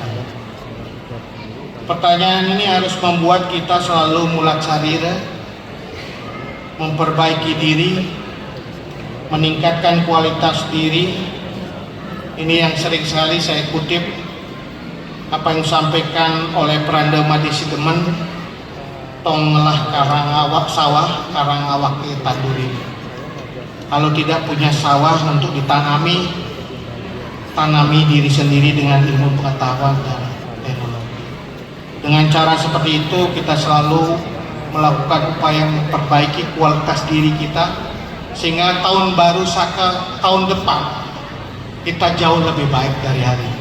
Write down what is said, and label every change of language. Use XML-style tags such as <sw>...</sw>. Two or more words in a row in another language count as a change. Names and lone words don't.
<id>Pertanyaan ini harus membuat kita selalu mulat sarira, memperbaiki diri, meningkatkan kualitas diri. Ini yang sering sekali saya kutip apa yang disampaikan oleh Pranda Madisi Demen,</id> <ban>tong ngelah karang awak sawah, karang awak tanduri.</ban> <id>Kalau tidak punya sawah untuk ditanami, tanami diri sendiri dengan ilmu pengetahuan dan teknologi. Dengan cara seperti itu kita selalu melakukan upaya memperbaiki kualitas diri kita, sehingga tahun baru Saka tahun depan kita jauh lebih baik dari hari ini.</id>